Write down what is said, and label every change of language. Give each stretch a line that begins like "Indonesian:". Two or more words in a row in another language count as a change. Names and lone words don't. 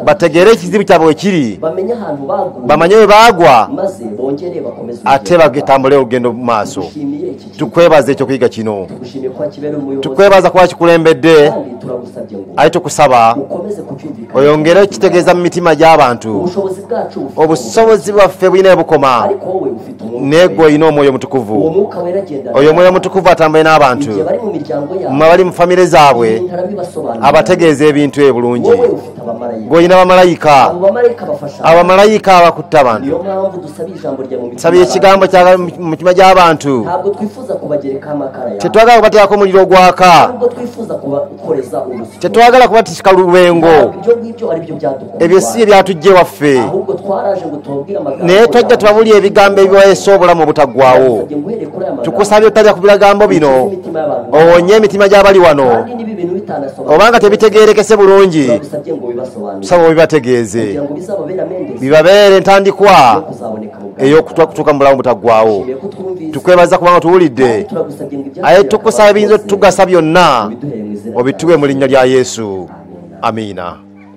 Ganda: bategeere ekizibu kyabwe we kiri
Kinyarwanda: bamenye ahantu baguye
Ganda: bamanye we baagwa
Kinyarwanda: maze bongere bakomeze
Ganda: ate bagitambule olugendo mu maaso
Kinyarwanda: tugushimiye iki kintu
Ganda: tukwebaza ekyokuyiga kino
Kinyarwanda: tugushimiye kuba kibeera umuyobozi
Ganda: tukwebaza kuba kikulembedde
Kinyarwanda: kandi turagusabye ngo
Ganda: aye tukusaba
Kinyarwanda: ukomeze kucyumvikana
Ganda: oyongere okitegeeza mu mitima gy'abantu
Kinyarwanda: ubushobozi bwacu bufite
Ganda: obusobozi bwaffe bulina bukoma
Kinyarwanda: ariko wowe ufite umwuka
Ganda: naye gwe olina omwoyo
Kinyarwanda: uwo mutukuvu mwuka wera agenda
Ganda: oyo omwoyo mutukuvu atambule n'abantu
Kinyarwanda: igihe bari mu miryango yabo
Ganda: mwe abali mu famire zaabwe
Kinyarwanda: ibintu arabibasobanurira
Ganda: abategeeza ebintu ebulungi
Kinyarwanda: wowe ufite abamarayika
Ganda: gwe olina abamarayika
Kinyarwanda: abo bamarayika bafasha
Ganda: abamarayika abakutte abantu
Kinyarwanda: niyo mpamvu dusaba ijambo rya mu mitima
Ganda: sabye ekigambo kya mu mitima gy'abantu
Kinyarwanda: ntabwo twifuza kubagerekaho amakara yawe
Ganda: tetwagala kubateekako omuliro ogwaka
Kinyarwanda: ntabwo twifuza kubakoreza urusyo
Ganda: tetwagala kubatisika lubengo
Kinyarwanda: ibyo ngibyo ari byo byadukorera
Ganda: ebyo si ebyatujje waffe
Kinyarwanda: ahubwo twaraje ngo tubabwire amagambo
Ganda: naye tojja tubabulya ebigambo ebibaweesa obulamu obutaggwaawo
Kinyarwanda: Nasabye nguhere kuri aya magambo
Ganda: tukusabye otajja ku bigambo bino
Kinyarwanda: imitima y'abantu
Ganda: owonye emitima gy'abali wano
Kinyarwanda: kandi niba ibintu bitanasobanura
Ganda: obanga tebitegeerekese bulungi
Kinyarwanda: turagusabye ngo bibasobanurire
Ganda: tusaba obibategeeze
Kinyarwanda: kugira ngo bizababere amendezi
Ganda: bibabeere entandikwa
Kinyarwanda: yo kuzaboneka mu bwami
Ganda: ey'okutuuka mu bulamu butaggwaawo
Kinyarwanda: Tushimiye ko twumvise
Ganda: tukwebaza kubanga tuwulidde
Kinyarwanda: kandi turagusabye ngo ibyacu
Ganda: aye tukusaba ebiyinza otugasa byonna
Kinyarwanda: biduhere mu izina
Ganda: obituwe mu linnya lya yesu amiina